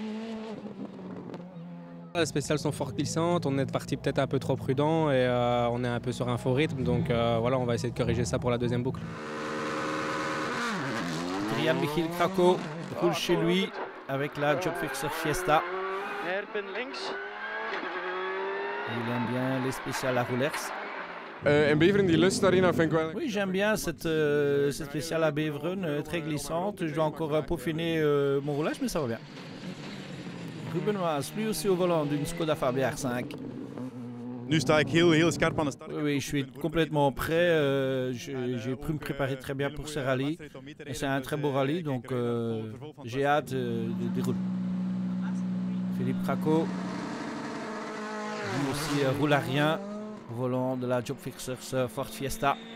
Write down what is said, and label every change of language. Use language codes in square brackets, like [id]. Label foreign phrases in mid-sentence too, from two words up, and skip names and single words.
[fr] Les spéciales sont fort glissantes, on est parti peut-être un peu trop prudent et on est un peu sur un faux rythme, donc voilà, on va essayer de corriger ça pour la deuxième boucle. Adrian Michiel Krakow roule chez lui avec la Jobfixer Fiesta. Il aime bien les spéciales à Roelers. [nl] En Beveren, die Lust-arena vind ik wel... [fr] Oui, j'aime bien cette spéciale à Beveren, très glissante. Je dois encore peaufiner mon roulage, mais ça va bien. Ruben Waas, lui aussi au volant d'une Skoda Fabia R5. [nl] Nu sta ik heel scherp aan de start. [fr] Oui, je suis complètement prêt. J'ai pu me préparer très bien pour ce rallye. C'est un très beau rallye, donc j'ai hâte de dérouler. Philippe Krakow, lui aussi roule à rien au volant de la Jobfixers Ford Fiesta.